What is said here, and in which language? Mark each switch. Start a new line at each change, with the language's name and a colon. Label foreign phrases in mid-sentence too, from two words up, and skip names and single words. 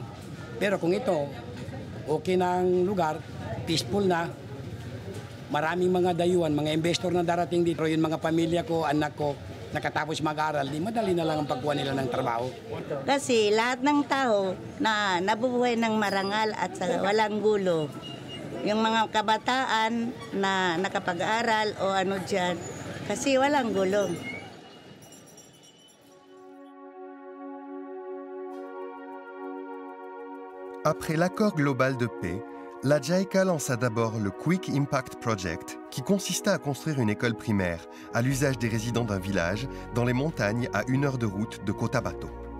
Filipino: Pero kung ito, okay na ang lugar, peaceful na, maraming mga dayuhan, mga investor na darating dito, yung mga pamilya ko, anak ko, nakatapos mag-aral, di madali na lang ang pagkuha nila ng trabaho. Kasi lahat ng tao na nabubuhay ng marangal at walang gulo. Yung mga kabataan na nakapag-aral o ano dyan, kasi walang gulo.
French: Après l'accord global de paix, la JICA lança d'abord le Quick Impact Project, qui consista à construire une école primaire à l'usage des résidents d'un village dans les montagnes à 1 heure de route de Cotabato.